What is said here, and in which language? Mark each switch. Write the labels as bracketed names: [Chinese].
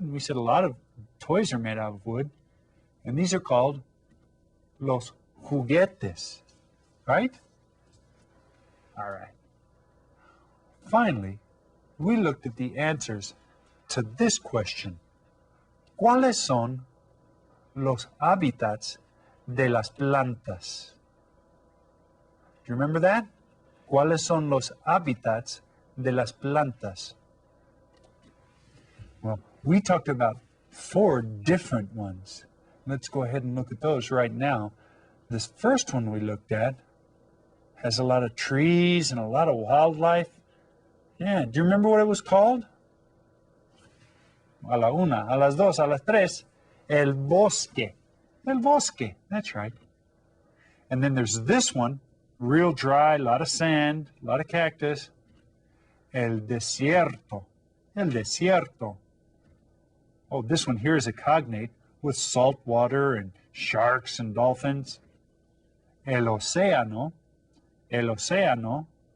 [English] And we said a lot of toys are made out of wood. And these are called los juguetes, right? All right. Finally, we looked at the answers to this question. [Spanish] ¿Cuáles son los hábitats de las plantas? [English] Do you remember that? [Spanish] ¿Cuáles son los hábitats de las plantas? [English] Well, we talked about 4 different ones. Let's go ahead and look at those right now. This first one we looked at has a lot of trees and a lot of wildlife. Yeah, do you remember what it was called? [Spanish] A la una, a las dos, a las tres. El bosque. El bosque, [English] that's right. And then there's this one, real dry, a lot of sand, a lot of cactus. [Spanish] El desierto. El desierto. [English] Oh, this one here is a cognate, with salt water and sharks and dolphins. [Spanish] El océano, el océano.